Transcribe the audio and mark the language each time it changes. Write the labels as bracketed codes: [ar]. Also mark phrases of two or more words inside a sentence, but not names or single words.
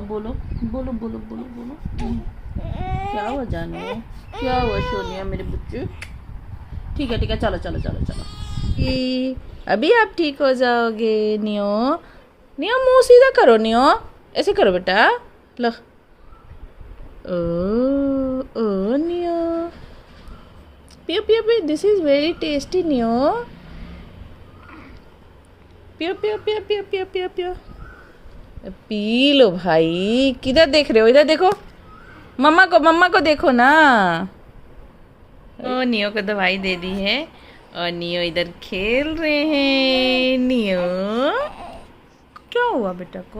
[hi] बोलो बोलो बोलो बोलो बोलो। क्या हुआ जानो? क्या हुआ सोनिया मेरे बच्चे? ठीक है चलो चलो चलो चलो। अभी आप ठीक हो जाओगे। नियो, नियो मुंह सीधा करो। नियो ऐसे करो बेटा। लो, ओ नियो, पियो पियो पियो, [en] this is very tasty Neo. [hi] पियो पियो पियो पियो पियो पियो पियो, पी लो भाई। किधर देख रहे हो? इधर देखो, मम्मा को देखो ना। ओ नियो को दवाई दे दी है और नियो इधर खेल रहे हैं। नियो, क्या हुआ बेटा को?